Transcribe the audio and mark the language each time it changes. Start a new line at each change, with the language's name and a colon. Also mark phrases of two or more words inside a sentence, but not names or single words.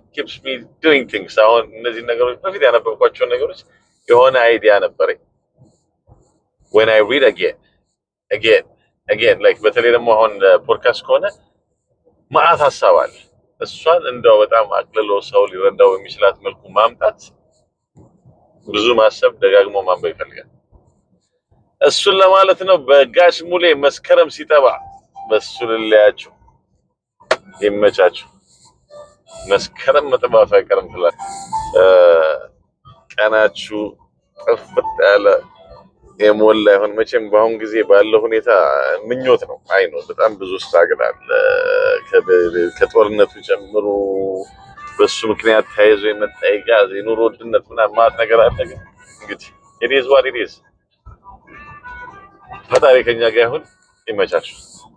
English: keeps me doing things
Amharic: አሁን እነዚህ ነገሮች በፊት ያነበብኳቸው ነገሮች የሆነ አይዲያ ነበረኝ
English: when I read again like
Amharic: በተለይ ደግሞ አሁን ፖድካስት ከሆነ ማአት ሐሳብ አለ እሷን እንደው በጣም አቅልሎ ሰው ሊረዳው የሚችላት መልኩ ማምጣት ብዙ ማሰብ ደጋግሞ ማንበብ ይፈልጋል እሱን ለማለት ነው በጋሽ ሙሌ መስከረም ሲጠባ በሱ ልላያችሁ ይመቻችሁ መስከረም መጥባቱ አይቀርም ትላል ቀናችሁ ጥፍጥ ያለ የሞላ ይሁን መቼም በአሁን ጊዜ ባለው ሁኔታ ምኞት ነው አይ ነው በጣም ብዙ ስትራግል ከጦርነቱ ጀምሮ በሱ ምክንያት ተያይዞ የመጣ ጋዝ የኑሮ ውድነት ምናምን ማለት ነገር አለ እንግዲህ
English: it is what it is
Amharic: ፈጣሪ ከኛ ጋር ይሁን ይመቻችሁ